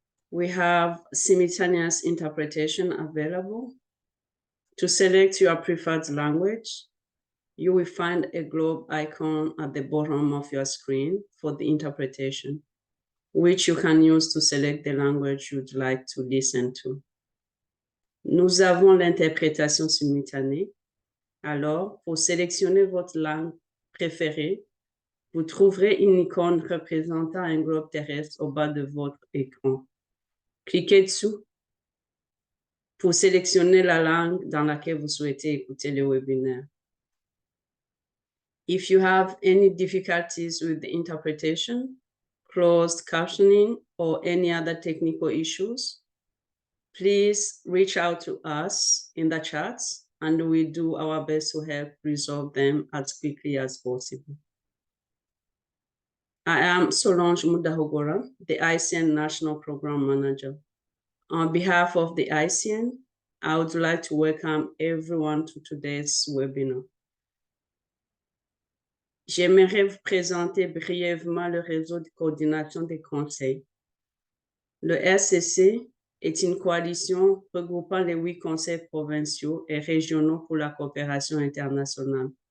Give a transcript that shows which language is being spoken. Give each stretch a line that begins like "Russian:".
English: We have simultaneous interpretation available. To select your preferred language, you will find a globe icon at the bottom of your screen for the interpretation, which you can use to select the language you'd like to listen to.
French: Nous avons l'interprétation simultanée. Alors, pour sélectionner votre langue préférée, vous trouverez une icône représentant un globe terrestre au bas de votre écran. Cliquez dessus pour sélectionner la langue dans laquelle vous souhaitez écouter le webinaire.
English: If you have any difficulties with the interpretation, closed captioning, or any other technical issues, please reach out to us in the chats and we'll do our best to help resolve them as quickly as possible. I am Solange Mudahogora, the ICN National Program Manager. On behalf of the ICN, I would like to welcome everyone to today's webinar.
French: J'aimerais vous présenter brièvement le réseau de coordination des conseils. Le RCC est une coalition regroupant les 8 conseils provinciaux et régionaux pour la coopération internationale.